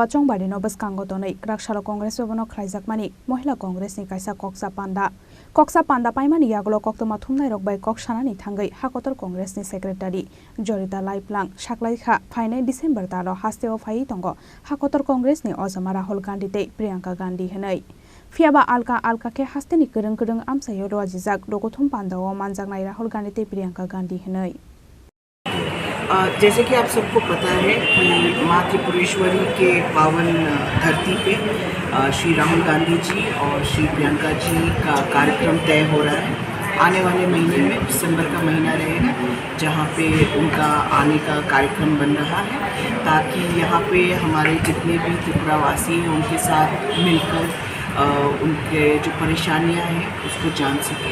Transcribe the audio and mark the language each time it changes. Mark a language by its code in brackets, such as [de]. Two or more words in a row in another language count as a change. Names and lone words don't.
[trp] Chongbari no baskangotonei Karak shalo Congress bobono khlaijakmani Mohila Congress ni kaisa koksa panda paimani yaglo koktoma thumnai rokbai koksanani thangai Hakotor Congress ni secretary Jarita Laiplang saklaika Fainai December talo hasteo phai tongo Hakotor Congress ni Ojama Rahul Gandhi tei Priyanka Gandhi henei Fiaba alka alka ke hasteni kereng amsayo roajizak lokothum pandawo manjaknai Rahul Gandhi te Priyanka Gandhi hinai. [hi] जैसे कि आप सबको पता है कि माँ त्रिपुरेश्वरी के पावन धरती पे श्री राहुल गांधी जी और श्री प्रियंका जी का कार्यक्रम तय हो रहा है। आने वाले महीने में दिसंबर का महीना रहेगा जहाँ पे उनका आने का कार्यक्रम बन रहा है, ताकि यहाँ पे हमारे जितने भी त्रिपुरावासी हैं उनके साथ मिलकर उनके जो परेशानियाँ हैं उसको जान सकें।